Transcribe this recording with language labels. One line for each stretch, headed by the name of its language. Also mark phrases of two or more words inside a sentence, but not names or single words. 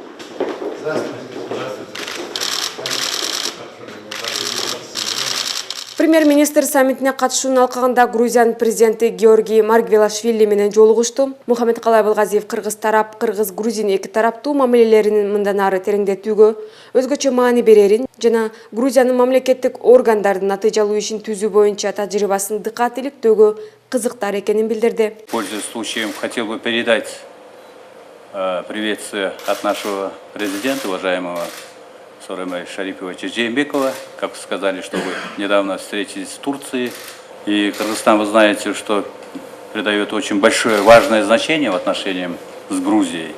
Kyrgyz: Премьер-министр саммитине катышуунун алкагында Грузиянын президенти Георгий Маргвелашвили менен жолугушту. Мухаммедкалый Абылгазиев кыргыз тарап, кыргыз-грузин эки тараптуу мамилелерин мындан ары тереңдетүүгө өзгөчө маани берерин жана Грузиянын мамлекеттик органдардын натыйжалуу ишин түзүү боюнча тажрыйбасын дыкат иликтөөгө кызыктар экенин билдирди.
Russian: Пользуясь случаем, хотел бы передать приветствие от нашего президента, уважаемого Сооронбая Шариповича Жээнбекова. Как сказали, что вы недавно встретились в Турции. И Кыргызстан, вы знаете, что придает очень большое, важное значение в отношениях с Грузией.